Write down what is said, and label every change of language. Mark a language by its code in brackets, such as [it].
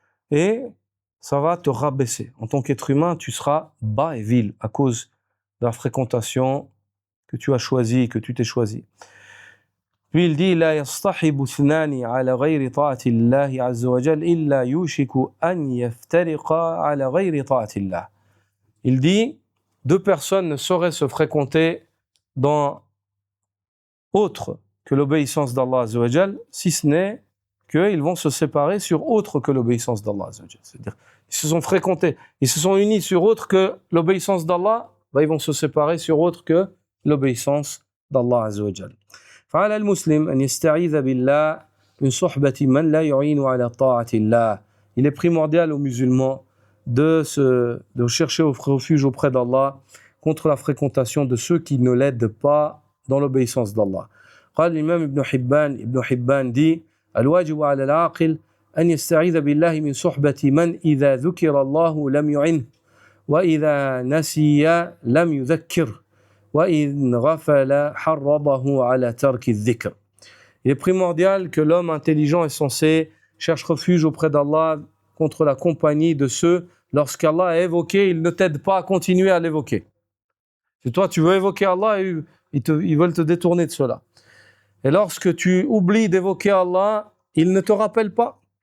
[fr] Et ça va te rabaisser. En tant qu'être humain, tu seras bas et vil à cause de la fréquentation que tu as choisie, que tu t'es choisi. Puis il dit [ar] لا يصطحب اثنان على غير طاعة الله عز وجل إلا يوشك أن يفترقا على غير طاعة الله. [fr] Il dit deux personnes ne sauraient se fréquenter dans autre que l'obéissance d'Allah Azza wa Jal, si ce n'est qu'ils vont se séparer sur autre que l'obéissance d'Allah Azza wa Jal. C'est-à-dire, ils se sont fréquentés, ils se sont unis sur autre que l'obéissance d'Allah, ils vont se séparer sur autre que l'obéissance d'Allah Azza wa Jal. [ar] فعلى المسلم أن يستعيذ بالله من صحبة من لا يعين على طاعة الله. [fr] Il est primordial aux musulmans de chercher refuge auprès d'Allah contre la fréquentation de ceux qui ne l'aident pas dans l'obéissance d'Allah. [ar] قال الإمام ابن حبان [fr] dit [ar] الواجب على العاقل أن يستعيذ بالله من صحبة من إذا ذكر الله لم يعنه وإذا نسي لم يذكره وإن غفل حرضه على ترك الذكر. [fr] Il est primordial que l'homme intelligent et sensé cherche refuge auprès d'Allah contre la compagnie de ceux, lorsqu'Allah est évoqué, ils ne t'aident pas à continuer à l'évoquer. Si toi tu veux évoquer Allah, ils veulent te détourner de cela. Et lorsque tu oublies d'évoquer Allah, ils ne te rappellent pas.